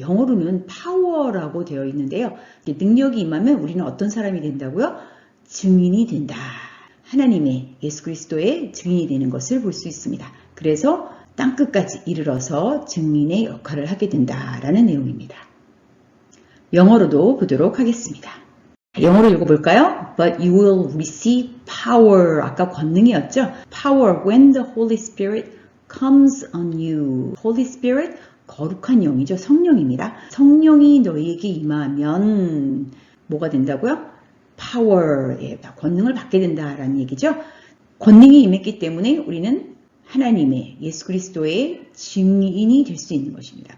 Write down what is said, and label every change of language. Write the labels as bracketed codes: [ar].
[ko] 영어로는 power라고 되어 있는데요. 능력이 임하면 우리는 어떤 사람이 된다고요? 증인이 된다. 하나님의 예수 그리스도의 증인이 되는 것을 볼 수 있습니다. 그래서 땅끝까지 이르러서 증인의 역할을 하게 된다라는 내용입니다. 영어로도 보도록 하겠습니다. 영어로 읽어볼까요? [en] But you will receive power. [ko] 아까 권능이었죠? [en] Power when the Holy Spirit comes on you. [ko] Holy Spirit, 거룩한 영이죠. 성령입니다. 성령이 너희에게 임하면 뭐가 된다고요? Power, 권능을 받게 된다라는 얘기죠. 권능이 임했기 때문에 우리는 하나님의 예수 그리스도의 증인이 될 수 있는 것입니다.